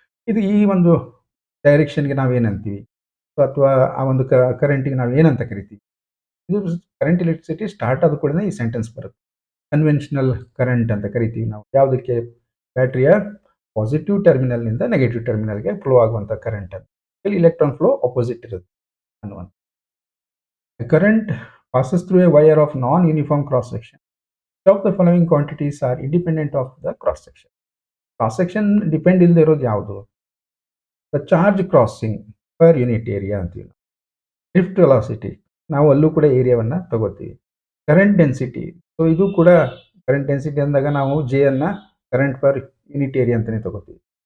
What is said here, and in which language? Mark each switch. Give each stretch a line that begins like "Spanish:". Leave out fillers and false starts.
Kannada: ಇದು ಈ ಒಂದು ಡೈರೆಕ್ಷನ್ಗೆ ನಾವೇನಂತೀವಿ, ಅಥವಾ ಆ ಒಂದು ಕರೆಂಟಿಗೆ ನಾವು ಏನಂತ ಕರಿತೀವಿ? ಇದು ಕರೆಂಟ್ ಎಲೆಕ್ಟ್ರಿಸಿಟಿ ಸ್ಟಾರ್ಟ್ ಆದ ಕೂಡಲೇ ಈ ಸೆಂಟೆನ್ಸ್ ಬರುತ್ತೆ. ಕನ್ವೆನ್ಷನಲ್ ಕರೆಂಟ್ ಅಂತ ಕರಿತೀವಿ ನಾವು ಯಾವುದಕ್ಕೆ, ಬ್ಯಾಟ್ರಿಯ ಪಾಸಿಟಿವ್ ಟರ್ಮಿನಲ್ನಿಂದ ನೆಗೆಟಿವ್ ಟರ್ಮಿನಲ್ಗೆ ಫ್ಲೋ ಆಗುವಂಥ ಕರೆಂಟ್ ಅಂತ. ಇಲ್ಲಿ ಇಲೆಕ್ಟ್ರಾನ್ ಫ್ಲೋ ಅಪೋಸಿಟ್ ಇರುತ್ತೆ ಅನ್ನುವಂಥ.
English: Current passes through a wire of non-uniform cross-section. Which of the following quantities are independent of the cross-section?
Kannada: Cross-section depend ಇಲ್ಲದೆ ಇರೋದು ಯಾವುದು?
English: the charge crossing per unit area
Kannada: ಅಂತೀವಿ. Drift velocity, ನಾವು ಅಲ್ಲೂ ಕೂಡ ಏರಿಯಾವನ್ನು ತಗೋತೀವಿ. ಕರೆಂಟ್ ಡೆನ್ಸಿಟಿ, ಸೊ ಇದು ಕೂಡ ಕರೆಂಟ್ ಡೆನ್ಸಿಟಿ ಅಂದಾಗ ನಾವು ಜೆ ಅನ್ನು ಕರೆಂಟ್ ಪರ್ ಯೂನಿಟ್ ಏರಿಯಾ ಅಂತಲೇ ತಗೋತೀವಿ.